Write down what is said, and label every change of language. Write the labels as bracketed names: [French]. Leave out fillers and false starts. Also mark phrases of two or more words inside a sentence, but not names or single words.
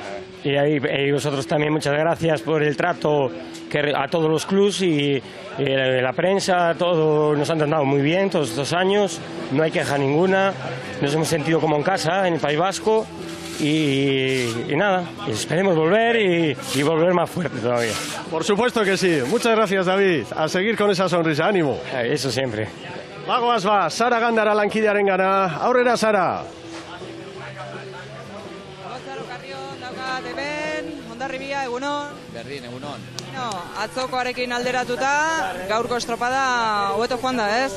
[Spanish] Y vosotros también muchas gracias por el trato a todos los clubs y la prensa, todo nos han tratado muy bien todos estos años, no hay queja ninguna, nos hemos sentido como en casa en el País Vasco y nada, esperemos volver y volver más fuerte todavía. Por supuesto que sí. Muchas gracias, David. A seguir con esa sonrisa, ánimo. Eso siempre. [Basque] Bagoaz ba, Sara Gandara lankidearen gana. Aurrera, Sara. Gonzalo Carrion, daukat hemen, Hondarribia, egunon. Berdin, egunon. Atzokoarekin alderatuta, gaurko estropada hobeto joan da, ez?